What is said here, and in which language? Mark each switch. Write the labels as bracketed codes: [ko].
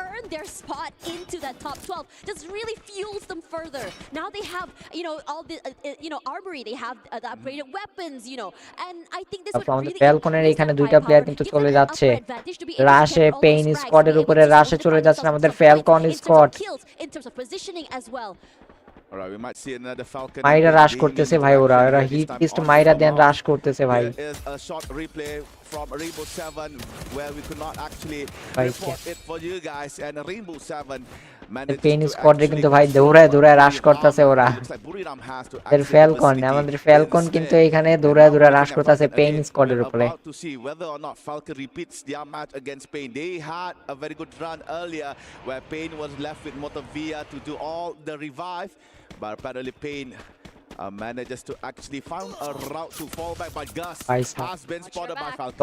[en] their spot into that top 12 just really fuels them further. Now they have, all the, armory. They have the upgraded weapons, and I think this would really [bn] ফ্যালকনের এখানে দুইটা player কিন্তু চলে যাচ্ছে রাশে pain স্কোয়াডের উপরে রাশে চলে যাচ্ছে আমাদের Falcon squad [en] in terms of positioning as well. Alright, we might see another Falcon. [bn] মাইরা রাশ করতেছে ভাই ওরা হিট লিস্ট মাইরা দেন রাশ করতেছে ভাই [en] There is a short replay from Rainbow 7 where we could not actually report it for you guys and Rainbow 7 [bn] pain স্কোয়াডে কিন্তু ভাই দৌড়ায় দৌড়ায় রাশ করতেছে ওরা এর ফ্যালকন আমাদের ফ্যালকন কিন্তু এখানে দৌড়ায় দৌড়ায় রাশ করতেছে পেইন স্কোয়াডের উপরে [en] to see whether or not Falcon repeats their match against Pain. They had a very good run earlier where Pain was left with Motovia to do all the revive, but apparently Pain manages to actually find a route to fall back, but Gus has been spotted by Falcon.